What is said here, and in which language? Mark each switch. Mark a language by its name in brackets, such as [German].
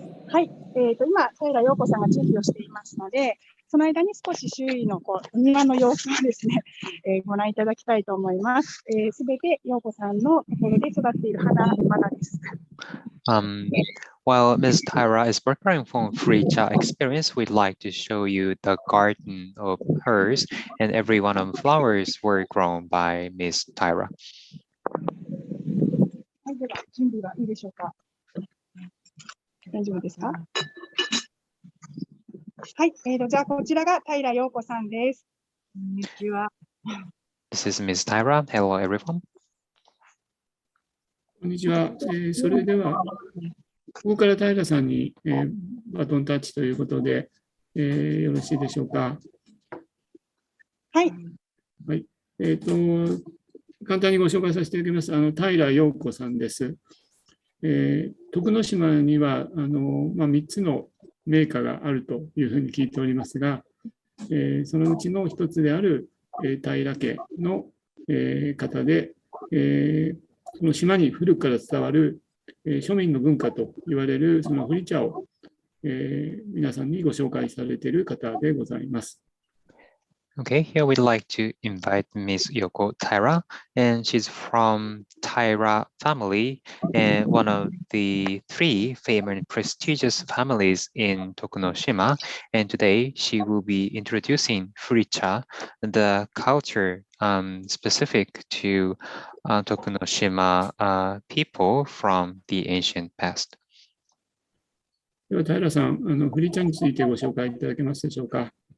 [Japanese] はい、今、平陽子さんが準備をしていますので、その間に少し周囲の庭の様子をですね、ご覧いただきたいと思います。すべて陽子さんのところで育っている花です。 [English] While Ms. Taira is preparing for Furicha experience, we'd like to show you the garden of hers, and every one of the flowers were grown by Ms. Taira. [Japanese] はい、では準備はいいでしょうか。大丈夫ですか。はい、じゃあこちらが平陽子さんです。こんにちは。 [English] This is Ms. Taira. Hello, everyone. [Japanese] こんにちは。それでは、ここから平さんに、バトンタッチということで、よろしいでしょうか。はい。はい。簡単にご紹介させていただきます。平陽子さんです。徳之島には3つの名家があるというふうに聞いておりますが、そのうちの一つである、平家の、方で、この島に古くから伝わる、庶民の文化と言われるそのフリチャを、皆さんにご紹介されている方でございます。 [English] Okay, here we'd like to invite Ms. Yoko Taira, and she's from Taira family, and one of the 3 famous and prestigious families in Tokunoshima. And today she will be introducing Furicha, the culture specific to Tokunoshima people from the ancient past. [Japanese] では平さん、フリチャについてご紹介いただけますでしょうか。